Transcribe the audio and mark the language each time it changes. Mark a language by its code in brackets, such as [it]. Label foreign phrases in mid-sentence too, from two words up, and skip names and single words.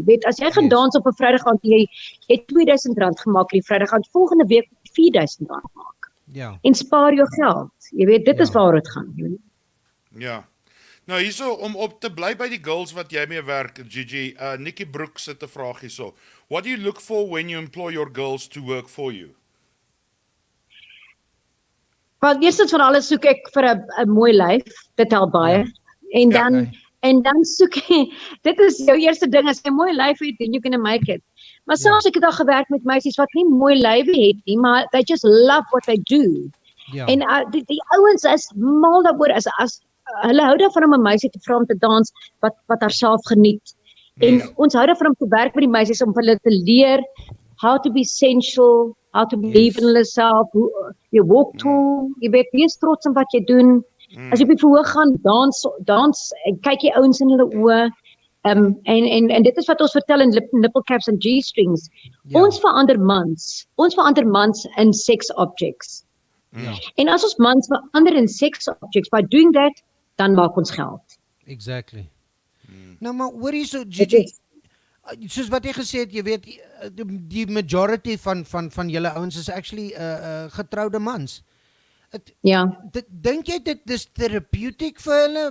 [af] Weet as jy gaan dans op 'n Vrydag aand jy het R2000 gemaak die Vrydag aand, volgende week R4000 maak. Ja. En spaar jou geld. Jy weet dit is waar dit gaan. Ja. Nou hierso om op te bly by die girls wat jy mee werk, Gigi, Nikki Brooks het 'n vraag hierso. [en] What do you look for when you employ your girls to work for you? [af] Wel, eerstens van alles soek ek vir 'n mooi lyf, dit help baie. En dan soek ek, dit is jou eerste ding, as jy 'n mooi lyf het, [en] then you can make it. [af] Maar selfs ek het al gewerk met meisies wat nie mooi lywe het nie, maar [en] they just love what they do. [af] Ja. En die ouens is mal daaroor as hulle hou daarvan om 'n meisie te vra om te dans wat haarself geniet. En ons hou daarvan om te werk met die meisies om hulle te leer [en] how to be sensual, how to believe in yourself, [af] jy walk to, jy weet, wees trots op wat jy doen. As jy op die verhoog gaan, dans en kyk jy ouens in hulle oë. En dit is wat ons vertel in [en] nipple caps [af] en G-strings. Ja. Ons verander mans in [en] sex objects. [af] Ja. En as ons mans verander in [en] sex objects, by doing that, [af] dan maak ons geld. Exactly. Nou maar hoor hier so Gigi, soos wat jy gesê het, jy weet die majority van julle ouens is actually getroude mans. Dink jy dit is therapeutic vir hulle?